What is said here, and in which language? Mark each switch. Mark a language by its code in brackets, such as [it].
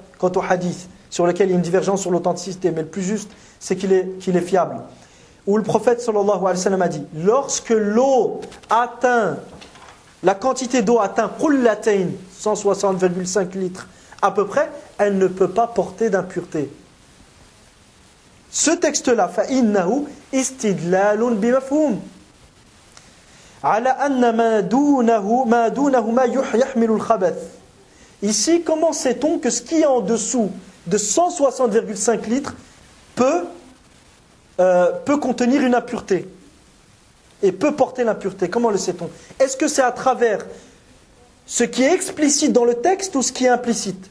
[fr] Quant au hadith, sur lequel il y a une divergence sur l'authenticité, mais le plus juste, c'est qu'il est fiable. Où le prophète sallallahu alayhi wa sallam a dit, lorsque l'eau atteint, la quantité d'eau atteint qullatayn, 160,5 litres à peu près, elle ne peut pas porter d'impureté. Ce texte-là, [ar] فَإِنَّهُ إِسْتِدْلَالٌ بِمَفْهُومٍ عَلَى أَنَّ مَا دُونَهُ مَا يَحْمِلُ الْخَبَثِ. [fr] Ici, comment sait-on que ce qui est en dessous de 160,5 litres peut contenir une impureté et peut porter l'impureté? Comment le sait-on? Est-ce que c'est à travers ce qui est explicite dans le texte ou ce qui est implicite?